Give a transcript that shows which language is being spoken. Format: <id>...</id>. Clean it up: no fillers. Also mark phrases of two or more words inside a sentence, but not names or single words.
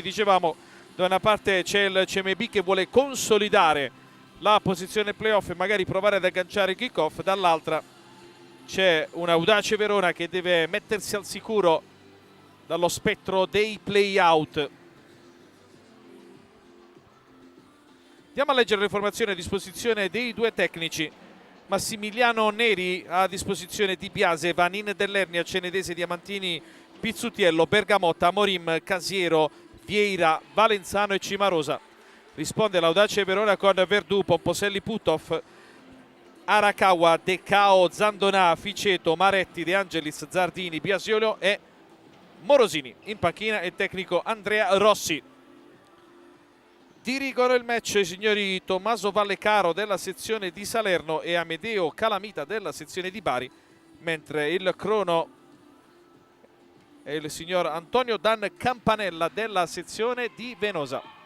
<it>Dicevamo, da una parte c'è il CMB che vuole consolidare la posizione playoff e magari provare ad agganciare il kick-off, dall'altra c'è un Audace Verona che deve mettersi al sicuro dallo spettro dei play-out. Andiamo a leggere le formazioni a disposizione dei due tecnici. Massimiliano Neri a disposizione di Biase, Vanin Dell'Ernia, Cenedese, Diamantini, Pizzutiello, Bergamotta, Amorim, Casiero, Vieira, Valenzano e Cimarosa. Risponde l'Audace Verona con Verdù, Pomposelli, Putov, Arakawa, Decao, Zandonà, Ficeto, Maretti, De Angelis, Zardini, Biasiolo e Morosini. In panchina il tecnico Andrea Rossi. Dirigono il match i signori Tommaso Vallecaro della sezione di Salerno e Amedeo Calamita della sezione di Bari, mentre il crono è il signor Antonio Dan Campanella della sezione di Venosa.</it>